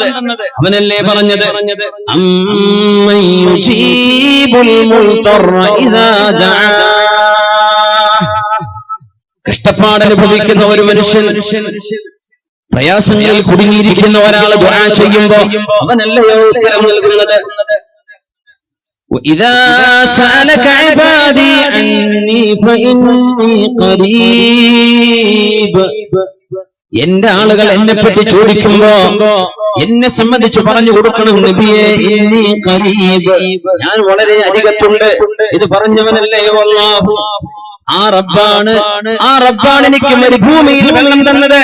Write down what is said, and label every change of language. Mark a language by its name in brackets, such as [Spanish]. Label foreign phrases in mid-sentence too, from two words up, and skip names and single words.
[Malayalam] അവനല്ലേ പറഞ്ഞത്, [Arabic] أمن يجيب المضطر إذا دعاه. [Malayalam] കഷ്ടപ്പാട് അനുഭവിക്കുന്ന ഒരു മനുഷ്യൻ, പ്രയാസങ്ങളിൽ കുടുങ്ങിയിരിക്കുന്ന ഒരാൾ ദുആ ചെയ്യുമ്പോ അവനല്ലയോ ഉത്തരം നൽകുന്നത്. [Arabic] وَإِذَا سَأَلَكَ عِبَادِي عَنِّي فَإِنِّي قَرِيبٌ. [Malayalam] എന്റെ ആളുകൾ എന്നെ പറ്റി ചോദിക്കുമ്പോ എന്നെ സംബന്ധിച്ച് പറഞ്ഞു കൊടുക്കണം, നബിയെ [Arabic] إني قريب, [Malayalam] ഞാൻ വളരെ അരികത്തുണ്ട്. ഇത് പറഞ്ഞവനല്ലയോ അല്ലാഹു. ആ റബ്ബാണ് എനിക്ക് മരുഭൂമിയിൽ വെള്ളം തന്നത്.